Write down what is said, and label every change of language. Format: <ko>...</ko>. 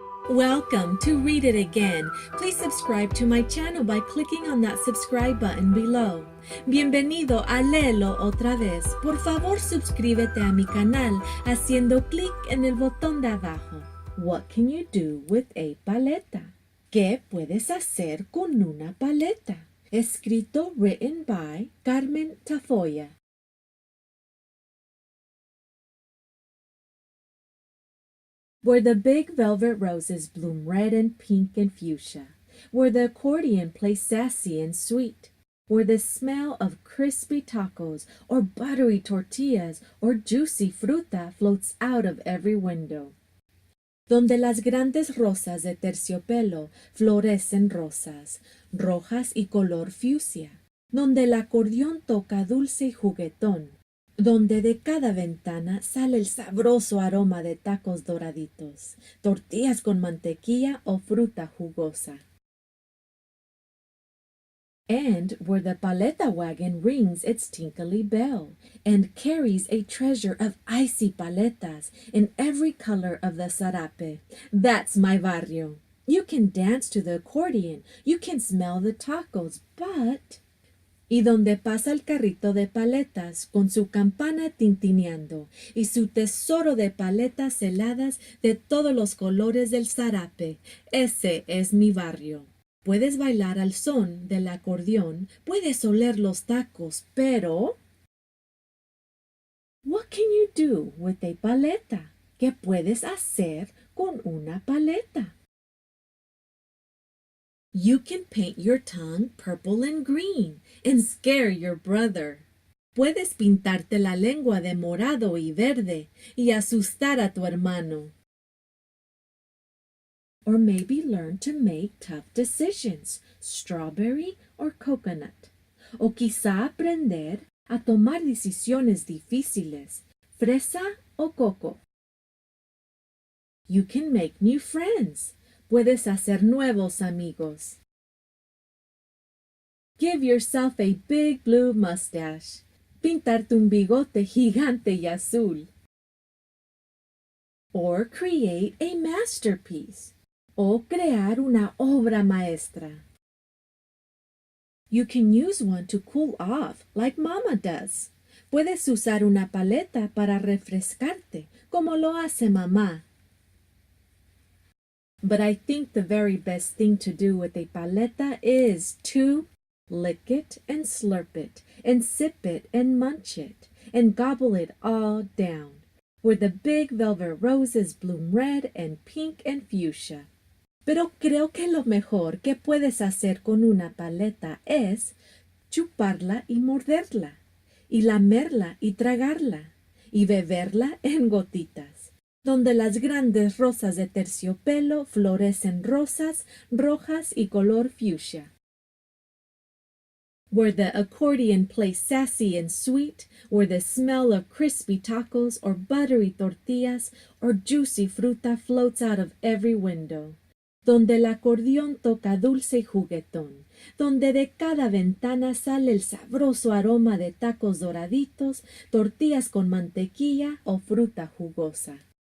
<en>Welcome to Read It Again. Please subscribe to my channel by clicking on that subscribe button below.</en> <es>Bienvenido a LEELO otra vez. Por favor, suscríbete a mi canal haciendo clic en el botón de abajo.</es> <en>What can you do with a paleta?</en> <es>¿Qué puedes hacer con una paleta? Escrito,</es> <en>written by Carmen Tafolla. Where the big velvet roses bloom red and pink and fuchsia, where the accordion plays sassy and sweet, where the smell of crispy tacos or buttery tortillas or juicy fruta floats out of every window.</en> <es>Donde las grandes rosas de terciopelo florecen rosas, rojas y color fucsia, donde el acordeón toca dulce y juguetón, donde de cada ventana sale el sabroso aroma de tacos doraditos, tortillas con mantequilla o fruta jugosa.</es> <en>And where the paleta wagon rings its tinkly bell and carries a treasure of icy paletas in every color of the zarape. That's my barrio. You can dance to the accordion, you can smell the tacos, but...</en> <es>Y donde pasa el carrito de paletas con su campana tintineando y su tesoro de paletas heladas de todos los colores del zarape. Ese es mi barrio. Puedes bailar al son del acordeón, puedes oler los tacos, pero...</es> <en>What can you do with a paleta?</en> <es>¿Qué puedes hacer con una paleta?</es> <en>You can paint your tongue purple and green and scare your brother.</en> <es>Puedes pintarte la lengua de morado y verde y asustar a tu hermano.</es> <en>Or maybe learn to make tough decisions, strawberry or coconut.</en> <es>O quizá aprender a tomar decisiones difíciles, fresa o coco.</es> <en>You can make new friends.</en> <es>Puedes hacer nuevos amigos.</es> <en>Give yourself a big blue mustache.</en> <es>Pintarte un bigote gigante y azul.</es> <en>Or create a masterpiece.</en> <es>O crear una obra maestra.</es> <en>You can use one to cool off, like Mama does.</en> <es>Puedes usar una paleta para refrescarte, como lo hace mamá.</es> <en>But I think the very best thing to do with a paleta is to lick it and slurp it, and sip it and munch it, and gobble it all down, where the big velvet roses bloom red and pink and fuchsia.</en> <es>Pero creo que lo mejor que puedes hacer con una paleta es chuparla y morderla, y lamerla y tragarla, y beberla en gotitas, donde las grandes rosas de terciopelo florecen rosas, rojas y color fuchsia.</es> <en>Where the accordion plays sassy and sweet, where the smell of crispy tacos or buttery tortillas or juicy fruta floats out of every window.</en> <es>Donde el acordeón toca dulce y juguetón, donde de cada ventana sale el sabroso aroma de tacos doraditos, tortillas con mantequilla o fruta jugosa.</es>